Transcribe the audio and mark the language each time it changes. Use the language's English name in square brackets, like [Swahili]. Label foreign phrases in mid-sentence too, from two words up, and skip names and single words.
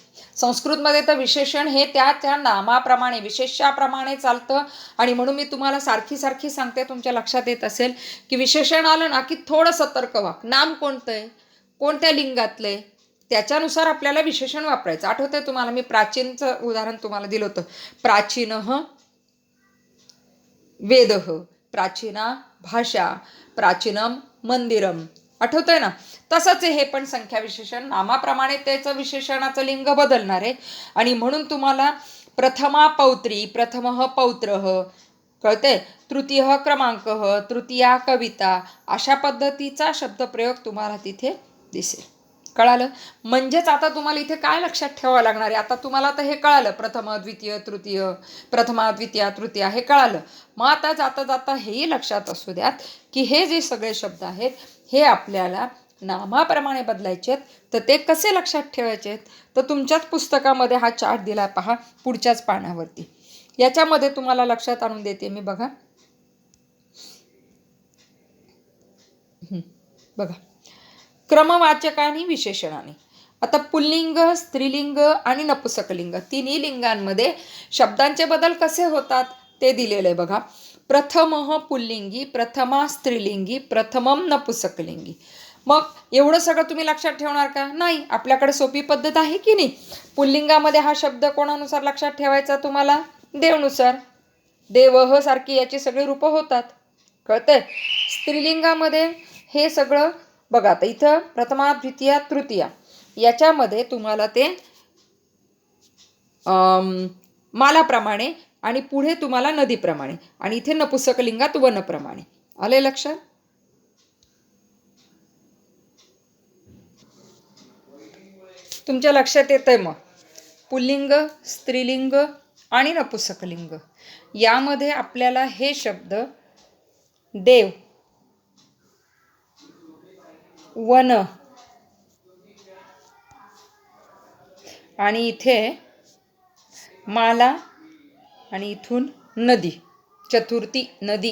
[Marathi] संस्कृतमध्ये तर विशेषण हे त्या नामाप्रमाणे विशेषाप्रमाणे चालतं, आणि म्हणून मी तुम्हाला सारखी सांगते, तुमच्या लक्षात येत असेल की विशेषण आलं ना की थोडं सतर्क व्हा. नाम कोणतं आहे, कोणत्या लिंगातलं आहे, त्याच्यानुसार आपल्याला विशेषण वापरायचं. आठवतंय तुम्हाला, मी प्राचीनचं उदाहरण तुम्हाला दिलं होतं, [Sanskrit] प्राचीनः वेदः, प्राचीना भाषा, प्राचीनम मंदिरम, [Marathi] आठवतंय ना? तसंच हे पण संख्या विशेषण नामाप्रमाणे त्याचं विशेषणाचं लिंग बदलणार आहे, आणि म्हणून तुम्हाला [Sanskrit] प्रथमा पौत्री, प्रथमः पौत्रः, [Marathi] कळतंय? [Sanskrit] तृतीय क्रमांकः, तृतीया कविता, [Marathi] अशा पद्धतीचा शब्दप्रयोग तुम्हाला तिथे दिसेल. कळालं? म्हणजेच आता तुम्हाला इथे काय लक्षात ठेवावं लागणार आहे? आता तुम्हाला तर हे कळालं, प्रथम द्वितीय तृतीय, प्रथमा द्वितीया तृतीय हे कळालं. मग आता जाता हेही लक्षात असू द्यात की हे जे सगळे शब्द आहेत हे आपल्याला नामाप्रमाणे बदलायचे आहेत. तर ते कसे लक्षात ठेवायचे आहेत? तर तुमच्याच पुस्तकामध्ये हा चार्ट दिला पहा, पुढच्याच पानावरती. याच्यामध्ये तुम्हाला लक्षात आणून देते मी, बघा बघा, क्रमवाचकाने विशेषणाने. आता पुल्लिंग, स्त्रीलिंग आणि नपुसकलिंग तिन्ही लिंगांमध्ये शब्दांचे बदल कसे होतात ते दिलेलं आहे बघा. प्रथमः पुल्लिंगी, प्रथमा स्त्रीलिंगी, प्रथमम नपुसकलिंगी. मग एवढं सगळं तुम्ही लक्षात ठेवणार का? नाही. आपल्याकडे सोपी पद्धत आहे की नाही. पुल्लिंगामध्ये हा शब्द कोणानुसार लक्षात ठेवायचा तुम्हाला? देवनुसार. देवह सारखी याची सगळी रूपं होतात, कळतंय? स्त्रीलिंगामध्ये हे सगळं बघा. आता इथं प्रथमा द्वितीया तृतीया याच्यामध्ये तुम्हाला ते मालाप्रमाणे आणि पुढे तुम्हाला नदीप्रमाणे, आणि इथे नपुसकलिंगात वनप्रमाणे. आले लक्षात? तुमच्या लक्षात येतंय मग पुल्लिंग, स्त्रीलिंग आणि नपुसकलिंग यामध्ये आपल्याला हे शब्द देव, वन, आणि इथे माला, आणि इथून नदी, चतुर्थी नदी.